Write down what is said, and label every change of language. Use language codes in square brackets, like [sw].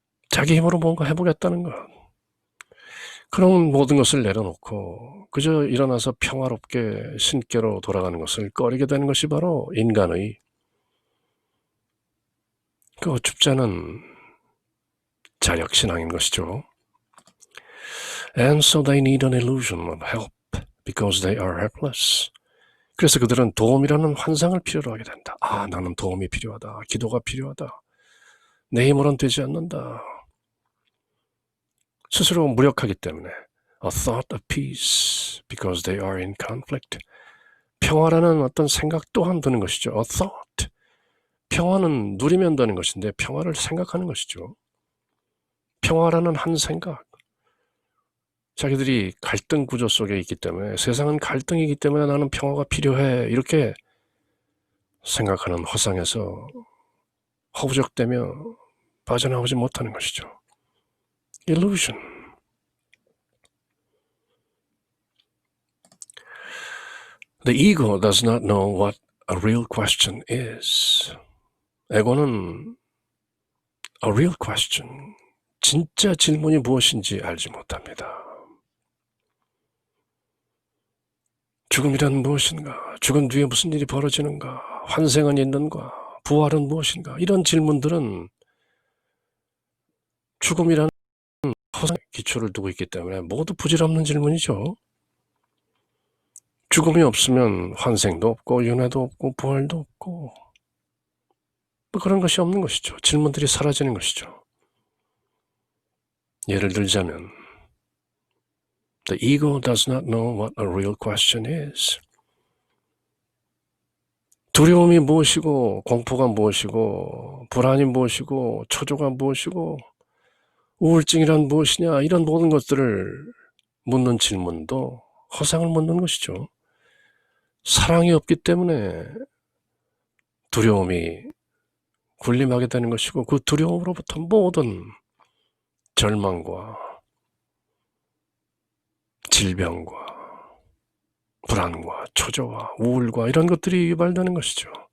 [ko] 자기 힘으로 뭔가 해보겠다는 것. 그런 모든 것을 내려놓고 그저 일어나서 평화롭게 신께로 돌아가는 것을 꺼리게 되는 것이 바로 인간의 그 어줍지 않은 자력신앙인 것이죠. [en] And so they need an illusion of help because they are helpless. [ko] 그래서 그들은 도움이라는 환상을 필요로 하게 된다. 아, 나는 도움이 필요하다. 기도가 필요하다. 내 힘으로는 되지 않는다. 스스로 무력하기 때문에 [en] a thought of peace because they are in conflict. [ko] 평화라는 어떤 생각 또한 드는 것이죠. [en] a thought. [ko] 평화는 누리면 되는 것인데 평화를 생각하는 것이죠. 평화라는 한 생각. 자기들이 갈등 구조 속에 있기 때문에 세상은 갈등이기 때문에 나는 평화가 필요해 이렇게 생각하는 허상에서 허우적대며 빠져나오지 못하는 것이죠. [en] illusion. The ego does not know what a real question is. [ko] 에고는 [en] a real question, [ko] 진짜 질문이 무엇인지 알지 못합니다. 죽음이란 무엇인가? 죽은 뒤에 무슨 일이 벌어지는가? 환생은 있는가? 부활은 무엇인가? 이런 질문들은 죽음이라는 허상의 기초를 두고 있기 때문에 모두 부질없는 질문이죠. 죽음이 없으면 환생도 없고 윤회도 없고 부활도 없고 뭐 그런 것이 없는 것이죠. 질문들이 사라지는 것이죠. 예를 들자면 [en] The ego does not know what a real question is. [ko] 두려움이 무엇이고 공포가 무엇이고 불안이 무엇이고 초조가 무엇이고 우울증이란 무엇이냐 이런 모든 것들을 묻는 질문도 허상을 묻는 것이죠. 사랑이 없기 때문에 두려움이 군림하게 되는 것이고 그 두려움으로부터 모든 절망과 질병과 불안과 초조와 우울과 이런 것들이 유발되는 것이죠.